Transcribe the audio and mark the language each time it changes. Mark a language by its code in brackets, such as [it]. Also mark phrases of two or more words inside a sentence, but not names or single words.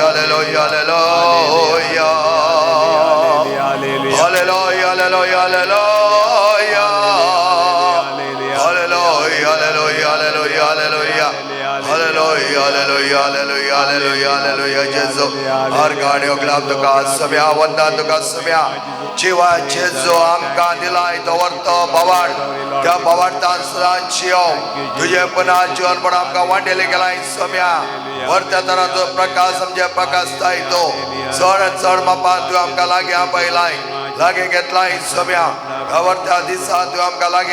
[la] Alleluia, Alleluia, Alleluia. Alleluia, Alleluia, Alleluia. Alleluia, Alleluia, Alleluia, Alleluia. Alleluia, Alleluia, Alleluia, Alleluia, Alleluia. [kok] Jesu हर गाडयो ग्लाब तुका सम्या वंदा तुका सम्या जीवा जेजू आमकां दिलाय दवरतो बावाड त्या बावाडतान सदांची तुझे पुन्हा जीवनपण आमकां वांटेले गेलाय सम्या वरत्या तराचो प्रकाश आमचे प्रकाशताय तो चड चड मापा तूं आमकां लागीं आपयलाय लागीं घेतलाय सम्या वरत्या दिसा तूं आमकां लागीं